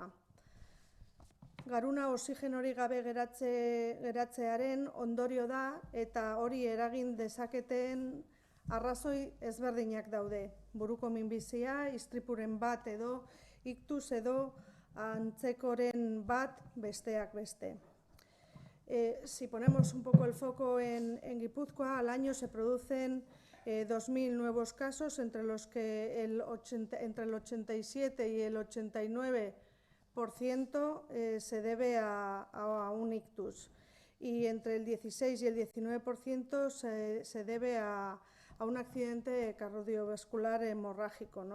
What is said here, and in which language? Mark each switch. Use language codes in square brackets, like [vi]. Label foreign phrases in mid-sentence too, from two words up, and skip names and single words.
[eu] Garuna oxigenorik gabe geratzearen ondorio da, eta hori eragin dezaketen arrazoi ezberdinak daude. Buruko minbizia, istripuren bat edo, iktus edo antzekoren bat besteak beste. [es] Si ponemos un poco el foco en Guipúzcoa, al año se producen 2.000 nuevos casos, entre los que entre el 87 y el 89% se debe a un ictus, y entre el 16 y el 19% se debe a un accidente cardiovascular hemorrágico, ¿no?